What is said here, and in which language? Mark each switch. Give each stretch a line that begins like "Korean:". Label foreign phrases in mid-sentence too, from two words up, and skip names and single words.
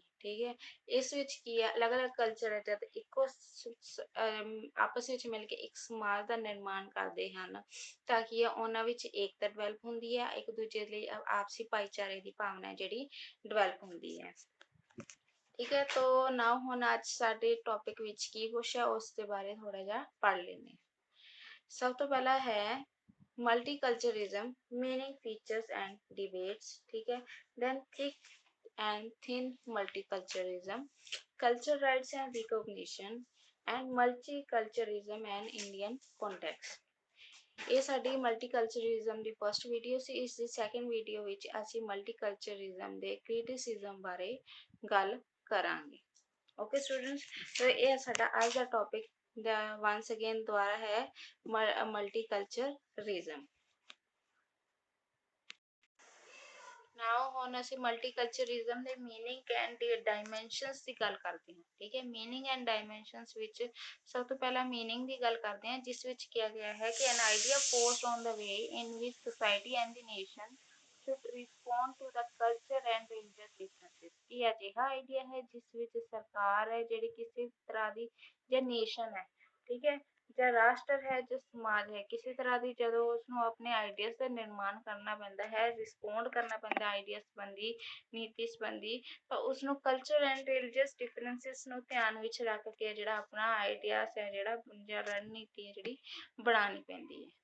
Punjabi: ਠੀਕ ਹੈ, ਇਸ ਵਿੱਚ ਕੀ ਹੈ ਅਲੱਗ-ਅਲੱਗ ਕਲਚਰ ਹੈ ਜਦ ਇੱਕੋ ਆਪਸ ਵਿੱਚ ਮਿਲ ਕੇ ਇੱਕ ਸਮਾਜ ਦਾ ਨਿਰਮਾਣ ਕਰਦੇ ਹਨ ਤਾਂ ਕੀ ਹੈ ਉਹਨਾਂ ਵਿੱਚ ਏਕਤਾ ਡਿਵੈਲਪ ਹੁੰਦੀ ਹੈ, ਇੱਕ ਦੂਜੇ ਲਈ ਆਪਸੀ ਭਾਈਚਾਰੇ ਦੀ ਭਾਵਨਾ ਜਿਹੜੀ ਡਿਵੈਲਪ ਹੁੰਦੀ ਹੈ। ਠੀਕ ਹੈ, ਤਾਂ ਨਾ ਹੁਣ ਅੱਜ ਸਾਡੇ ਟੌਪਿਕ ਵਿੱਚ ਕੀ ਕੁਛ ਹੈ ਉਸ ਦੇ ਬਾਰੇ ਥੋੜਾ ਜਿਹਾ ਪੜ੍ਹ ਲੈਂਦੇ ਹਾਂ। ਸਭ ਤੋਂ ਪਹਿਲਾਂ ਹੈ
English: multiculturalism, meaning, features and debates.
Punjabi: ठीक है,
English: then thick and thin multiculturalism, cultural rights and recognition, and multiculturalism and Indian context.
Punjabi: ਇਹ ਸਾਡੀ ਮਲਟੀਕਲਚਰਲਿਜ਼ਮ ਦੀ
English: first video
Punjabi: ਸੀ। ਇਸ ਦੀ
English: second video
Punjabi: ਵਿੱਚ ਅਸੀਂ ਮਲਟੀਕਲਚਰਲਿਜ਼ਮ ਦੇ ਕ੍ਰਿਟਿਸਿਜ਼ਮ ਬਾਰੇ ਗੱਲ ਕਰਾਂਗੇ।
English: okay students,
Punjabi: तो ਇਹ ਸਾਡਾ ਅੱਜ ਦਾ ਟੌਪਿਕ
English: once again
Punjabi: ਦੁਆਰਾ ਹੈ ਮਲਟੀਕਲਚਰਲਿਜ਼ਮ। ਨਾਓ ਹੁਣ ਅਸੀਂ ਮਲਟੀਕਲਚਰਲਿਜ਼ਮ ਦੇ
English: meaning and dimensions
Punjabi: ਦੀ ਗੱਲ ਕਰਦੇ ਹਾਂ। ਠੀਕ ਹੈ,
English: meaning and dimensions
Punjabi: ਵਿੱਚ ਸਭ ਤੋਂ ਪਹਿਲਾਂ ਮੀਨਿੰਗ ਦੀ ਗੱਲ ਕਰਦੇ ਹਾਂ ਜਿਸ ਵਿੱਚ ਕਿਹਾ ਗਿਆ ਹੈ ਕਿ
English: an idea forced on the way in which society and the nation should respond to the culture and religious differences।
Punjabi: ਇਹ ਅਜਿਹਾ ਆਈਡੀਆ ਹੈ ਜਿਸ ਵਿੱਚ ਸਰਕਾਰ ਹੈ ਜਿਹੜੀ ਕਿਸੇ ਤਰ੍ਹਾਂ ਦੀ ਜਾਂ ਨੇਸ਼ਨ ਹੈ, ਠੀਕ ਹੈ, ਜਾਂ ਰਾਸ਼ਟਰ ਹੈ, ਜੋ ਸਮਾਜ ਹੈ, ਕਿਸੇ ਤਰ੍ਹਾਂ ਦੀ ਜਦੋਂ ਉਸਨੂੰ ਆਪਣੇ ਆਈਡੀਆਜ਼ ਦਾ ਨਿਰਮਾਣ ਕਰਨਾ ਪੈਂਦਾ ਹੈ, ਰਿਸਪੌਂਡ ਕਰਨਾ ਪੈਂਦਾ ਆਈਡੀਆ ਸੰਬੰਧੀ, ਨੀਤੀ ਸੰਬੰਧੀ, ਤਾਂ ਉਸਨੂੰ
English: culture and religious differences
Punjabi: ਨੂੰ ਧਿਆਨ ਵਿੱਚ ਰੱਖ ਕੇ ਜਿਹੜਾ ਆਪਣਾ ਆਈਡੀਆਜ਼ ਹੈ ਜਿਹੜਾ ਜਾਂ ਰਣਨੀਤੀ ਹੈ ਜਿਹੜੀ ਬਣਾਉਣੀ ਪੈਂਦੀ ਹੈ।